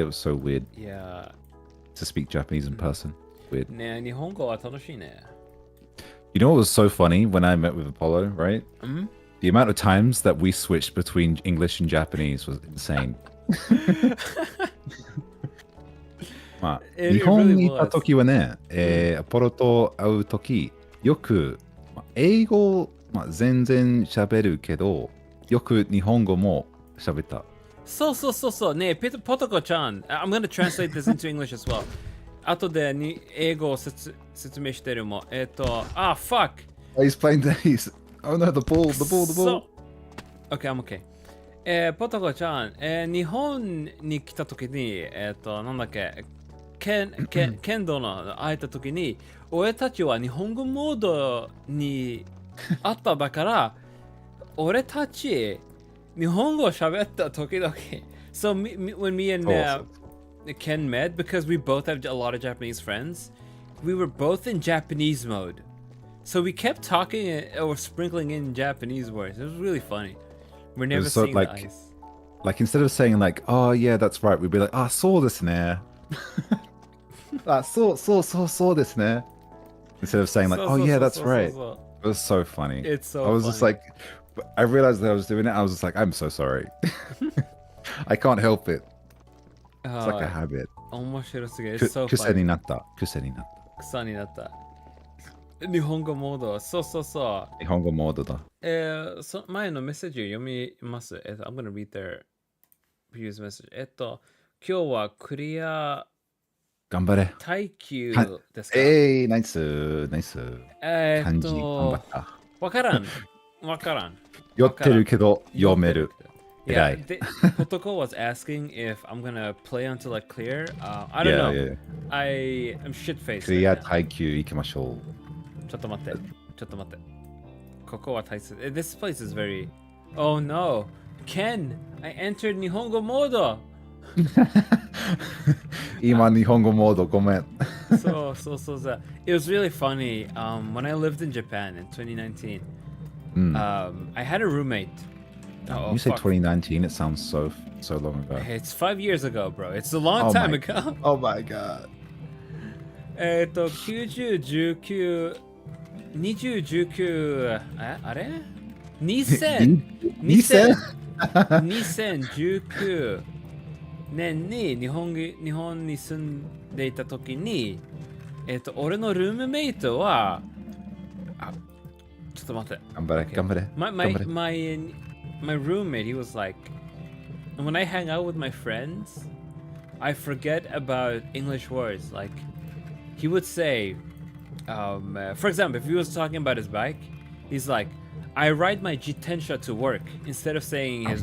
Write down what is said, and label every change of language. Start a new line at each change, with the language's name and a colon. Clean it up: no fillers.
English: It was so weird Yeah. to speak Japanese in person. Weird.
Japanese: ね、日本語は楽しいね。
English: You know what was so funny when I met with Apollo, right? The amount of times that we switched between English and Japanese was insane.
Japanese: まあ、
English: It
Japanese: 日本
English: really
Japanese: にいた時はね、アポロと会う時、よく、英語、全然喋るけど、よく日本語も喋った。そうね、ポトコちゃん。
English: I'm gonna translate this into English as well.
Japanese: 後でに英語を説明してるも。
English: fuck! Oh, he's playing he's Oh no, the ball. Okay, I'm okay.
Japanese: ポトコちゃん、日本に来た時に、なんだっけ、剣道の会えた時に、俺たちは日本語モードにあっただから、俺たち日本語喋った時々。
English: So when me and Ken met, because we both have a lot of Japanese friends, we were both in Japanese mode. So we kept talking or sprinkling in Japanese words. It was really funny. We're never so, seeing like, the ice. Like instead of saying like, oh yeah, that's right, we'd be like, ah,
Japanese: そうですね. そうですね.
English: Instead of saying like, oh yeah, that's right. It was so funny. It's so I was just like, I realized that I was doing it. I was just like, I'm so sorry. I can't help it. It's like a habit.
Japanese: 面白すぎる。
English: It's so
Japanese: 癖
English: funny.
Japanese: になった。癖になった。草になった。日本語モード。そう。日本語モードだ。前のメッセージを読みます。
English: I'm gonna read their previous message.
Japanese: 今日はクリア頑張れ。耐久ですか？ナイス。漢字頑張った。わからん。酔ってるけど読める。
English: Yeah, Kotoko was asking if I'm gonna play until like clear. I don't know. Yeah. I'm shit faced.
Japanese: クリア耐久行きましょう。ちょっと待って。ここは大切。
English: This place is very. Oh no, Ken! I entered
Japanese: 日本語モード。今日本語モードごめん。
English: そう。It was really funny. When I lived in Japan in 2019, I had a roommate. You say 2019, it sounds so long ago. It's 5 years ago, bro. It's a long time ago. Oh my god.
Japanese: 90、19、20、19、あれ ?2019 年に日本に住んでいた時に、俺のルームメイトは、ちょっと待って。頑張れ。
English: My roommate, he was like, when I hang out with my friends, I forget about English words. Like, he would say, for example, if he was talking about his bike, he's like, I ride my jitensha to work instead of saying his